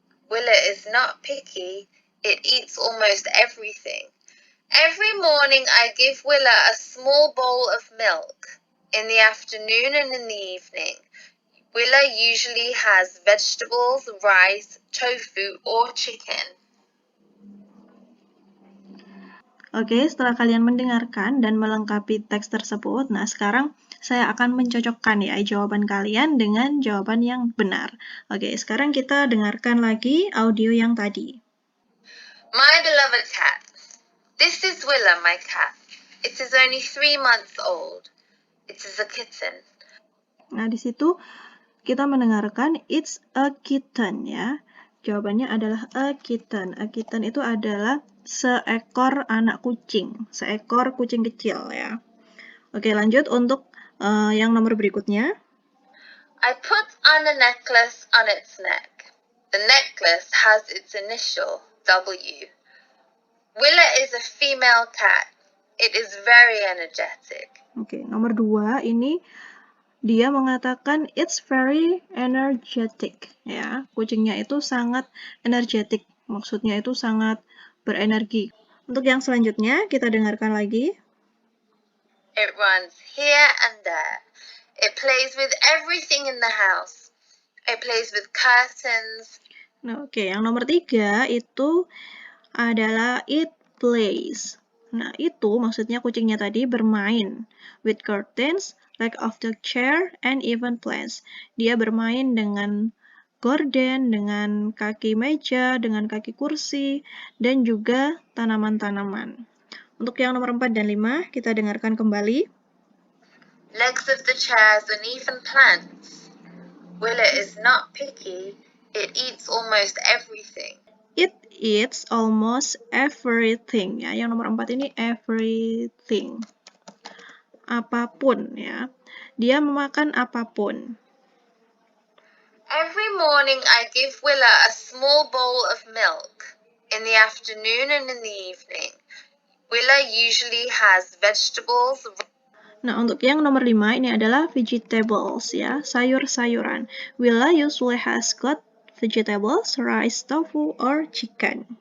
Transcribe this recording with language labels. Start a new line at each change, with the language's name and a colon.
English: Willa is not picky. It eats almost everything. Every morning I give Willa a small bowl of milk. In the afternoon and in the evening, Willa usually has vegetables, rice, tofu, or chicken.
Indonesian: Oke, setelah kalian mendengarkan dan melengkapi teks tersebut, nah sekarang saya akan mencocokkan ya jawaban kalian dengan jawaban yang benar. Oke, sekarang kita dengarkan lagi audio yang tadi.
English: My beloved cat. This is Willa, my cat. It is only 3 months old. It is a kitten.
Indonesian: Nah, di situ kita mendengarkan
English: it's a kitten
Indonesian: ya. Jawabannya adalah a kitten.
English: A kitten
Indonesian: itu adalah seekor anak kucing, seekor kucing kecil ya. Oke, lanjut untuk yang nomor berikutnya.
English: I put on a necklace on its neck. The necklace has its initial, W. Willa is a female cat. It is very energetic.
Indonesian: Oke, nomor 2 ini dia mengatakan
English: it's very energetic
Indonesian: ya. Kucingnya itu sangat energetic. Maksudnya itu sangat berenergi. Untuk yang selanjutnya kita dengarkan lagi.
English: It runs here and there. It plays with everything in the house. It plays with curtains.
Indonesian: Nah, oke, yang nomor 3 itu adalah
English: it plays.
Indonesian: Nah, itu maksudnya kucingnya tadi bermain
English: with curtains, leg of the chair, and even plants.
Indonesian: Dia bermain dengan gorden, dengan kaki meja, dengan kaki kursi, dan juga tanaman-tanaman. Untuk yang nomor 4 dan 5, kita dengarkan kembali.
English: legs of the chairs, and even plants. Willa is not picky. It eats almost everything. It eats almost everything.
Indonesian: Ya, yang nomor 4 ini everything. Apapun ya. Dia memakan apapun.
English: Every morning I give Willa a small bowl of milk. In the afternoon and in the evening. Willa usually has vegetables.
Indonesian: Nah, untuk yang nomor 5 ini adalah vegetables ya, sayur-sayuran.
English: Willa usually has got vegetables, rice, tofu, or chicken.